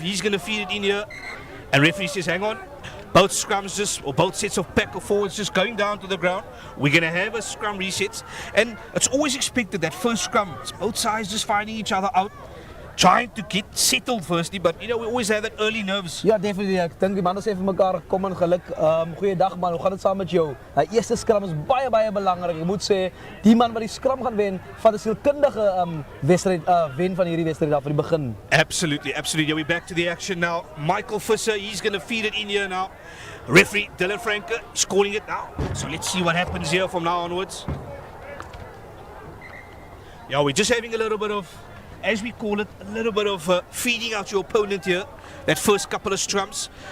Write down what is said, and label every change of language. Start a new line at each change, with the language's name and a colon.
English: He's going to feed it in here. And referee says, hang on. Both scrums or both sets of pack or forwards just going down to the ground. We're going to have a scrum reset. And it's always expected that first scrum, it's both sides just finding each other out. Trying to get settled firstly, but you know, we always have that early nerves. Ja, definitely.
Afrikaans: Ek dink die manne sê vir mekaar, kom en geluk. Goeiedag man, hoe gaan dit saam met jou? Die eerste scrum is baie belangrik. Ek moet sê, die man wat die scrum gaan wen, van 'n sielkundige wedstryd wen van hierdie wedstryd af van die begin.
English: Absolutely. Yeah, we're back to the action now. Michael Visser, he's going to feed it in here now. Referee Dylan Franke is calling it now. So let's see what happens here from now onwards. Yeah, we're just having a little bit of, as we call it, a little bit of feeding out your opponent here, that first couple of scrums.